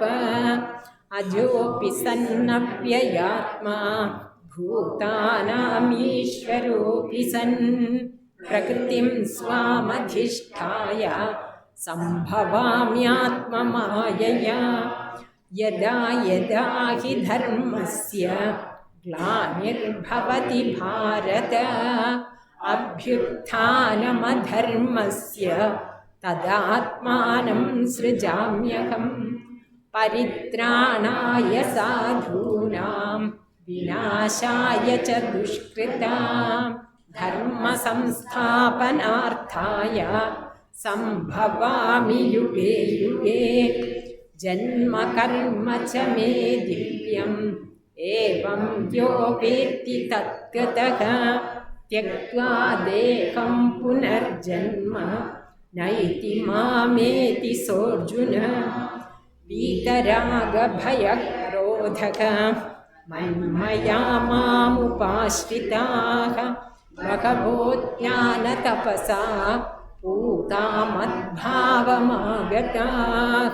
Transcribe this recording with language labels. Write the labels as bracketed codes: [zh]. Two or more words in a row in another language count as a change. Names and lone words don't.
[sa] അജോപി സന്നവ്യയാത്മാ ഭൂതാനാം ഈശ്വരോപി സൻ പ്രകൃതിം സ്വാമധിഷ്ഠായ സംഭവാമ്യാത്മമായയാ. യദാ യദാ ഹി ധർമ്മസ്യ ഗ്ലാനിർഭവതി ഭാരത അഭ്യുത്ഥാനമധർമ്മസ്യ തദാത്മാനം സൃജാമ്യഹം. പരിത്രാണായ സാധൂനാം വിനാശായ ച ദുഷ്കൃതാം ധർമ്മ സംസ്ഥാപനാർത്ഥായ സംഭവാമി യുഗേ യുഗേ. ജന്മ കർമ്മ ച മേ ദിവ്യം ഏവം യോ വേത്തി തത്വതഃ ത്യക്ത്വാ ദേഹം പുനർജന്മ നൈതി മാമേതി സോർജുന. വീതരാഗഭയക്രോധഃ മന്മയാ മാമുപാശ്രിതാഃ ബഹവോ ജ്ഞാനതപസാ പൂതാ മദ്ഭാവമാഗതാഃ.